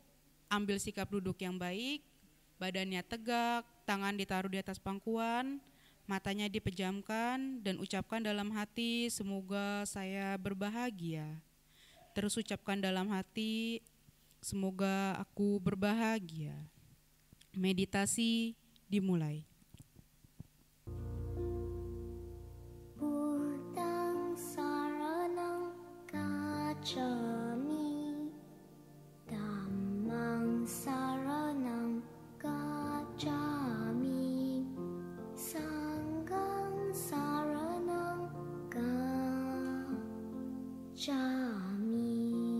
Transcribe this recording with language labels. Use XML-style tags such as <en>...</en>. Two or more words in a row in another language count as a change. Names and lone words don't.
<id>Ambil sikap duduk yang baik, badannya tegak, tangan ditaruh di atas pangkuan, matanya dipejamkan, dan ucapkan dalam hati, semoga saya berbahagia. Terus ucapkan dalam hati, semoga aku berbahagia. Meditasi dimulai.</id> <pi>Buddhang saranang gacchami, Dhammang saranang gacchami, Sanghang saranang gacchami.</pi>